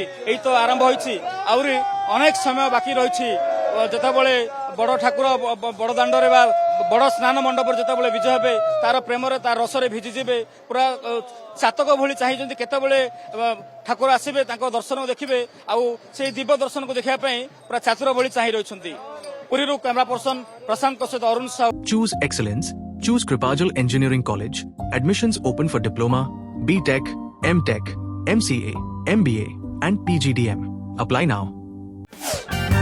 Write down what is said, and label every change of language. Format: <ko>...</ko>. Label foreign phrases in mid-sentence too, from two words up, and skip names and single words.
<or>ଏଇ ତ ଆରମ୍ଭ ହୋଇଛି ଆହୁରି ଅନେକ ସମୟ ବାକି ରହିଛି ଯେତେବେଳେ ବଡ ଠାକୁର ବଡ ଦାଣ୍ଡରେ ବା ବଡ ସ୍ନାନ ମଣ୍ଡପରେ ଯେତେବେଳେ ବିଜୟ ହେବେ ତାର ପ୍ରେମରେ ତାର ରସରେ ଭିଜିଯିବେ ପୁରା ଚାତକ ଭଳି ଚାହିଁଛନ୍ତି କେତେବେଳେ ଠାକୁର ଆସିବେ ତାଙ୍କ ଦର୍ଶନ ଦେଖିବେ ଆଉ ସେଇ ଦିବ୍ୟ ଦର୍ଶନକୁ ଦେଖିବା ପାଇଁ ପୁରା ଚାତୁର ଭଳି ଚାହିଁ ରହିଛନ୍ତି। ପୁରୀରୁ</or> <en>camera person</en> <or>ପ୍ରଶାନ୍ତଙ୍କ ସହିତ ଅରୁଣ ସାହୁ।</or> <en>Choose excellence. Choose Kripajal Engineering College. Admissions open for Diploma, B.Tech, M.Tech, MCA, MBA and PGDM. Apply now.</en>